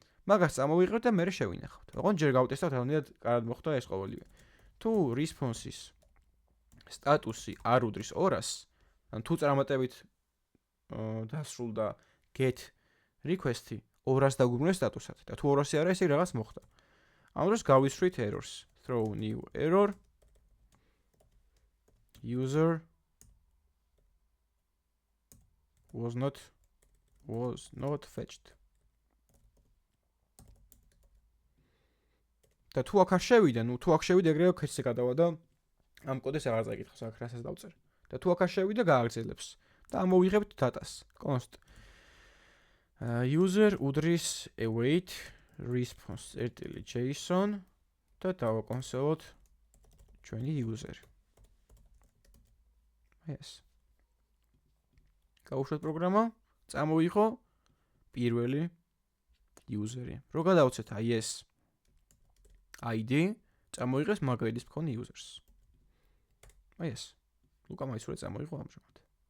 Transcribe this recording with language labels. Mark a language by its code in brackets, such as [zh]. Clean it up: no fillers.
[ka] მაგას წამოვიღებ და მე შევინახავთ. ოღონდ ჯერ გავტესტავთ, რამდენად კარგად მოხდა ეს ყოველივე. თუ response-ის სტატუსი არ უდრის 200-ს, ან თუ წარმატებით დასრულდა get request-ი 200-ს დაგვიბრუნებს სტატუსად და თუ 200-ი არა, ესე რაღაც მოხდა. ამ დროს გავისვრით errors. [en] Throw new error user was not fetched. [ka] და თუ აქ არ შევიდა, თუ აქ შევიდა, ეგრევე ქეჩზე გადავა და ამ კოდეს აღარ წაიკითხავს, აქ რასაც დავწერ. და თუ აქ არ შევიდა, გააგრძელებს. და ამოვიღებთ data-ს. [en] const user უდრის await response JSON [ka] და დავაკონსოლოთ ჩვენი [en] user. [ka] ეს. გავუშვათ პროგრამა, წამოიღო პირველი user-ი. რო გადავცეთ აი ეს ID, წამოიღეს მაგალითის მქონე users. აი ეს. ლუკა მაისურა წამოიღო ამჟამად.